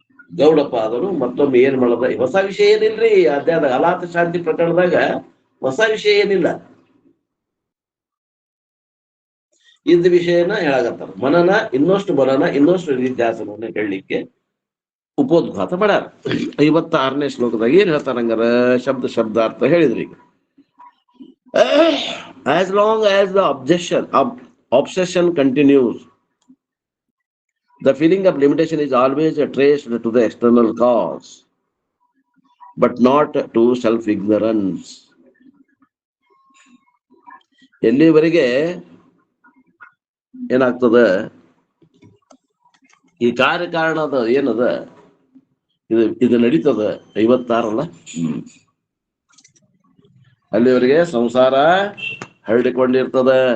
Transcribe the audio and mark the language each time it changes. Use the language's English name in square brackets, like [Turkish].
[Kannada] ಗೌಡಪ್ಪ ಆದನು ಮತ್ತೊಮ್ಮೆ ಏನ್ ಮಾಡದ ಹೊಸ ವಿಷಯ ಏನಿಲ್ರಿ ಅಧ್ಯಾಯದ ಅಲಾತ ಶಾಂತಿ ಪ್ರಕರಣದಾಗ ಹೊಸ ವಿಷಯ ಏನಿಲ್ಲ, ಇದ್ದ ವಿಷಯನ ಹೇಳಾಗತ್ತಾರ. ಮನನ ಇನ್ನಷ್ಟು ನಿತ್ಯಾಸನವನ್ನು ಹೇಳಲಿಕ್ಕೆ ಉಪೋದ್ಘಾತ ಮಾಡ್ಯಾರ. 56ನೇ ಶ್ಲೋಕದಾಗ ಏನ್ ಹೇಳ್ತಾರ ಹಂಗಾರ ಶಬ್ದಾರ್ಥ ಹೇಳಿದ್ರಿ. ಈಗ [English] as long as the obsession continues, the feeling of limitation is always traced to the external cause, but not to self-ignorance. [Kannada] ಎಲ್ಲಿವರೆಗೆ ಏನಾಗ್ತದ ಈ ಕಾರ್ಯಕಾರಣದ ಏನದ ಇದು ನಡೀತದ 56 ಅಲ್ಲ, ಅಲ್ಲಿವರೆಗೆ ಸಂಸಾರ ಹರಡಿಕೊಂಡಿರ್ತದ.